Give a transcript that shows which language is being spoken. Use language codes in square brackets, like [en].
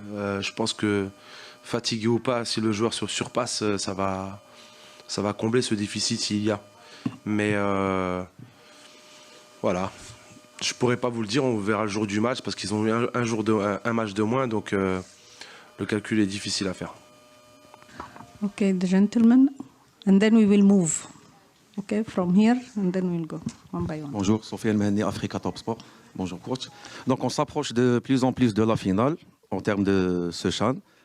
[fr] Je pense que fatigué ou pas, si le joueur se surpasse, ça va combler ce déficit s'il y a. Mais voilà, je pourrais pas vous le dire, on verra le jour du match parce qu'ils ont eu un match de moins, donc le calcul est difficile à faire. [en] Okay, the gentleman, and then we will move. Okay, from here, and then we'll go one by one. [fr] Bonjour, Sofiane Mehni, Africa Top Sport. Bonjour coach. Donc on s'approche de plus en plus de la finale en termes de ce CHAN.